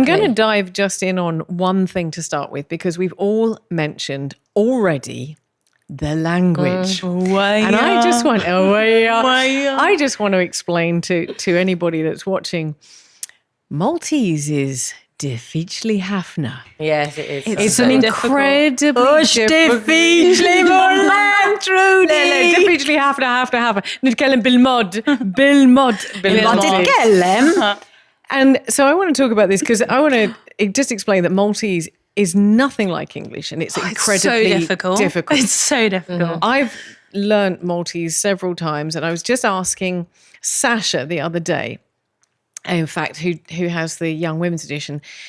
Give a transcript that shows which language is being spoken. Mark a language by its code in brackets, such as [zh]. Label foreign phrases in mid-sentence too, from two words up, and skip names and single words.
[en] I'm going to dive just in on one thing to start with, because we've all mentioned already the language. And I just want I just want to explain to anybody that's watching, Maltese is [mt] Difficli Hafna. [en] Yes, it is. It's an incredibly [mt] difficili Difficli Hafna. Nitkellem bil-mod. Ma titkellem? [en] And so I want to talk about this because I want to just explain that Maltese is nothing like English, and it's incredibly so difficult. It's so difficult. I've learnt Maltese several times, and I was just asking Sasha the other day, in fact, who has the Young Women's Edition.